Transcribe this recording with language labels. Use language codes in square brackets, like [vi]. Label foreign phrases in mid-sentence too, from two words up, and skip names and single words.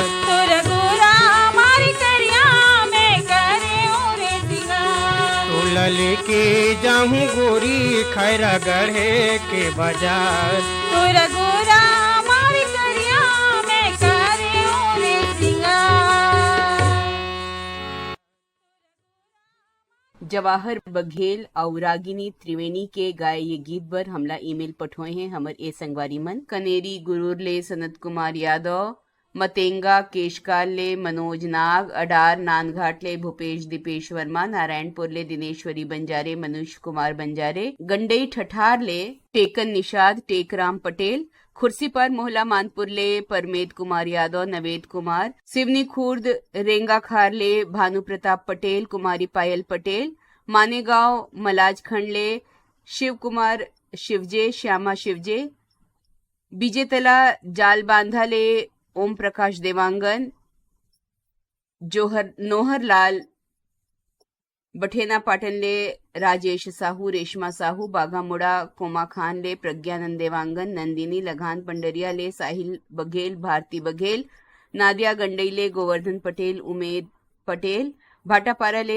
[hne] तोरा गोरा मारी करिया मैं करियो रे सिंगार। तोला लेके जाऊं गोरी खैरा गढ़े के बाजार। तोरा गोरा मारी करिया मैं करियो रे सिंगार। जवाहर बघेल और रागिनी त्रिवेणी के गाय ये गीत बर हमला ईमेल पठोए हैं हमर ए संगवारी मन कनेरी गुरूर ले सनत कुमार यादव, मतेंगा केशकाल ले मनोज नाग, अडार नानघाट ले भूपेश दीपेश वर्मा, नारायणपुर ले दिनेश्वरी बंजारे, मनुष कुमार बंजारे, गंडई ठठार ले टेकन निषाद टेकराम पटेल, खुर्सीपार मोहला मानपुर ले परमेद कुमार यादव, नवेद कुमार, सिवनी खुर्द रेंगाखार ले भानु प्रताप पटेल, कुमारी पायल पटेल, मानेगांव मलाजखंड ले शिव कुमार शिवजे, श्यामा शिवजे, बीजेतला जाल बांधा ले ओम प्रकाश देवांगन, नोहर लाल बठेना पाटन ले राजेश साहू, रेशमा साहू, बाघा मुड़ा कोमा खान ले प्रज्ञानंद देवांगन, नंदिनी लगान पंडरिया ले साहिल बघेल, भारती बघेल, नादिया गंडई ले गोवर्धन पटेल, उमेद पटेल, भाटापारा ले